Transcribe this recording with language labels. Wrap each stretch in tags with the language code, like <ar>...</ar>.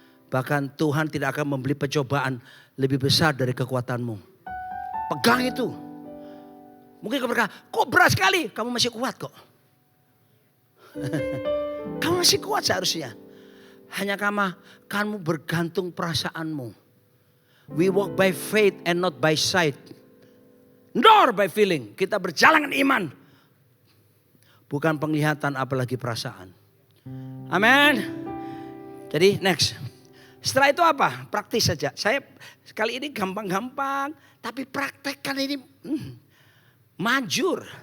<id>Bahkan Tuhan tidak akan memberi percobaan lebih besar dari kekuatanmu. Pegang itu. Mungkin kamu berkata, kok berat sekali? Kamu masih kuat kok. Kamu masih kuat seharusnya. Hanya kamu bergantung perasaanmu.</id> <en>We walk by faith and not by sight. Nor by feeling.</en> <id>Kita berjalan dengan iman. Bukan penglihatan apalagi perasaan. Amin. Jadi next. Setelah itu apa? Praktis saja. Saya kali ini gampang-gampang. Tapi praktekkan ini manjur.</id>